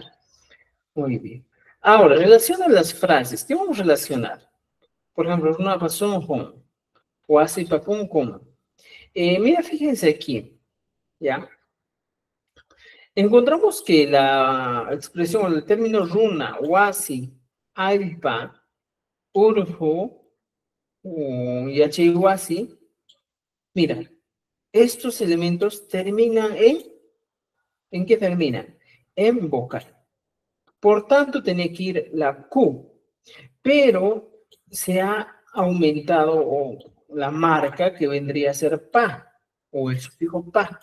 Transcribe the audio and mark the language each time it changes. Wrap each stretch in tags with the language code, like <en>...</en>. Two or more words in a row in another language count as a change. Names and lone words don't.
<es>Muy bien. Ahora, relaciona las frases. ¿Qué vamos a relacionar? Por ejemplo, una razón con, o así papón con. Mira, fíjense aquí, ¿ya? Encontramos que la expresión, el término</es> <qu>runa, wasi, alpa, urhu, yachiwasi,</qu> <es>mira, estos elementos terminan ¿en qué terminan? En vocal. Por tanto, tenía que ir la Q, pero se ha aumentado o la marca que vendría a ser pa o el sufijo pa.</es>